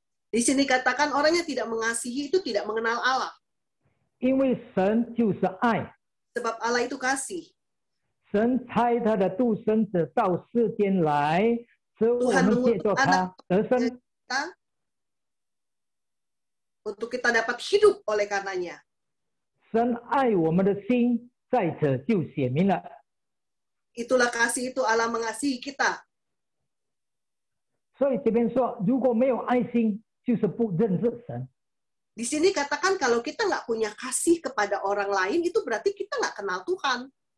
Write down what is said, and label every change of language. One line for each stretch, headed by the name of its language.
Indonesian: Di sini katakan orang yang tidak mengasihi itu tidak mengenal Allah.
Chinese: 因为神就是爱，
Indonesian: Sebab Allah itu kasih.
Chinese: 神差他的独生子到世间来，使我们借着他得生。
Indonesian: Untuk kita dapat hidup oleh karenanya.
Chinese: 神爱我们的心在此就显明了。
Indonesian: Itulah kasih itu Allah mengasihi kita.
Chinese: 所以这边说，如果没有爱心，就是不认识神。
Indonesian: Di sini katakan kalau kita nggak punya kasih kepada orang lain, itu berarti kita nggak kenal Tuhan.